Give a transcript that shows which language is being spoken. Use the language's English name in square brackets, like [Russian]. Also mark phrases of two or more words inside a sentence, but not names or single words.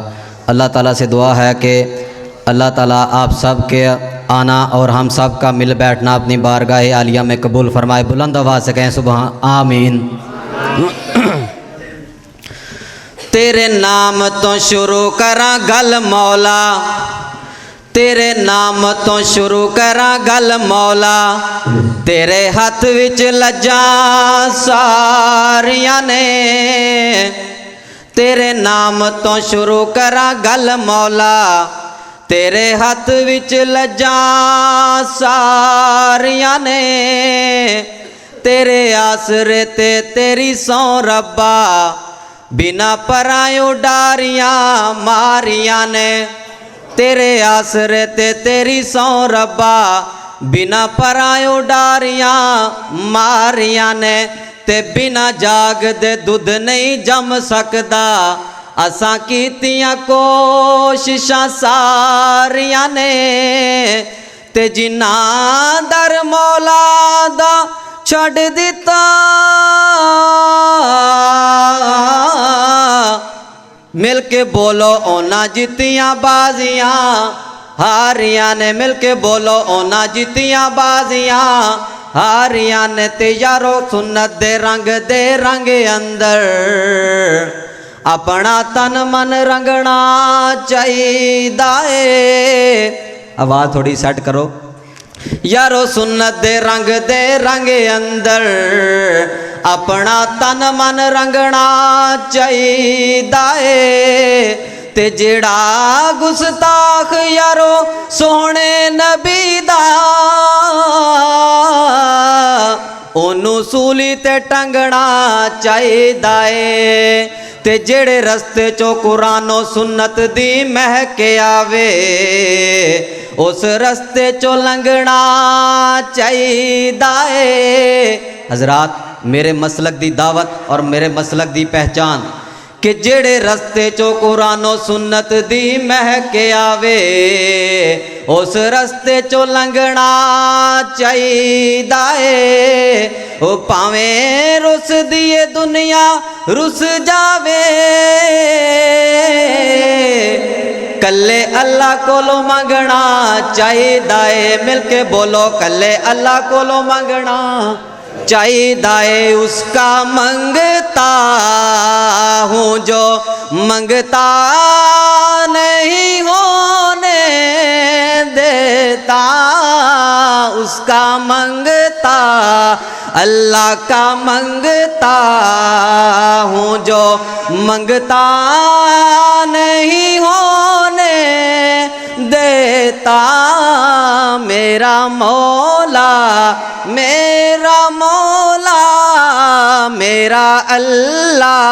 [Urdu] اللہ تعالیٰ سے دعا ہے کہ اللہ تعالیٰ آپ سب کے آنا اور ہم سب کا مل بیٹھنا اپنی بارگاہ عالیہ میں قبول فرمائے۔ بلند آواز سے کہیں سبحان آمین۔ [Punjabi] تیرے نام تو شروع کراں گل مولا، تیرے نام تو شروع کراں گل مولا، تیرے ہاتھ وچ لجاں ساریاں نے، تیرے نام تو شروع کراں گل مولا، تیرے ہاتھ وچ لجاں ساریاں نے، تیرے آسرے تے تیری سوں ربا، بنا پرایوں ڈاریاں ماریاں نے، تیرے آسرے تے تیری سوں ربا، بنا پرایوں ڈاریاں ماریاں نے، تے بنا جاگ دے دودھ نہیں جم سکدا، اساں کیتیاں کوششاں ساریاں نے، تے جنہاں در مولا دا چھڑ دتا، مل کے بولو اونا جتیاں بازیاں ہاریاں نے، مل کے بولو اونا جتیاں بازیاں ہاریاں نے، تے یارو سنت دے رنگ اندر اپنا تن من رنگنا چاہیدا اے۔ آواز تھوڑی سیٹ کرو۔ یارو سنت دے رنگ اندر اپنا تن من رنگنا چاہیدا اے، تے جڑا گستاخ یارو سونے نبی دا، اونوں سولی تے ٹنگنا چاہیدا اے، تے جڑے رستے چو قرآن و سنت دی مہک آوے، اس رستے چو لنگنا چاہیدا اے۔ حضرات میرے مسلک دی دعوت اور میرے مسلک دی پہچان کہ جڑے رستے چو قرآن و سنت دی مہک آوے، اس رستے چو لنگنا چاہیدا اے، او پاویں رس دیے دنیا رس جاوے، کلے اللہ کولو منگنا چاہیدا اے، مل کے بولو کلے اللہ کولو منگنا چاہیدا اے، [Urdu] اس کا منگتا ہوں جو منگتا نہیں ہونے دیتا، اس کا منگتا اللہ کا منگتا ہوں جو منگتا نہیں ہونے دیتا، میرا مولا میرا مولا میرا اللہ